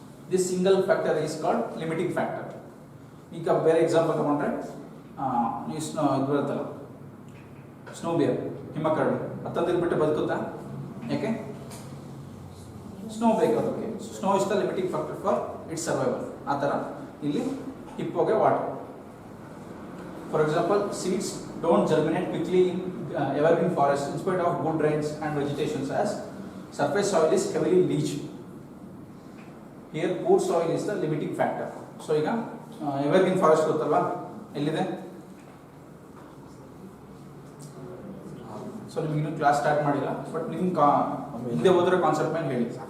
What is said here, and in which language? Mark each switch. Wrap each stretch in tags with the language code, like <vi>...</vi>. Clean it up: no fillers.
<en>This single factor is called limiting factor.</en> <kn>ಈಗ ಬೇರೆ example ತಗೊಂಡ್ರೆ ನೀವು ಇದು ಬರುತ್ತಲ್ಲ ಸ್ನೋ ಬಿಯರ್, ಹಿಮಕರಡಿ, ಹತ್ತಂದಿದ್ದು ಬಿಟ್ಟು ಬದುಕುತ್ತಾ? ಯಾಕೆ? ಸ್ನೋ ಬೇಕು ಅದಕ್ಕೆ.</kn> <en>Snow is the limiting factor for its survival.</en> <kn>ಆ ಥರ ಇಲ್ಲಿ ಹಿಪ್ಪೋಗೆ water.</kn> <en>For example, seeds don't germinate quickly in evergreen forest in spite of good rains and vegetations as surface soil is heavily leached. Here poor soil is the limiting factor.</en> <kn>So ಈಗ evergreen forest ಗೊತ್ತಲ್ವಾ, ಎಲ್ಲಿದೆ? So ನಿಮ್ಗೆ ಇನ್ನೂ class start ಮಾಡಿಲ್ಲ, but ನಿಮ್ಗೆ ಹಿಂದೆ ಹೋದ್ರೆ concept ಮೇಲೆ ಹೇಳಿ.</kn>